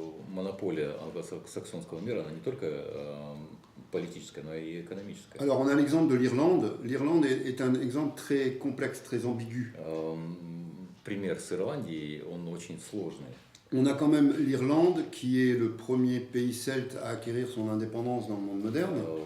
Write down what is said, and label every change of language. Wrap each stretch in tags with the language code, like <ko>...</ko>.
<ru>Монополия англосаксонского мира, она не только политическая, но и экономическая.</ru> <fr>Alors on a l'exemple de l'Irlande. L'Irlande est un exemple très complexe, très ambigu.</fr> <ru>Пример с Ирландией, он очень сложный.</ru> <fr>On a quand même l'Irlande qui est le premier pays celte à acquérir son indépendance dans le monde moderne.</fr>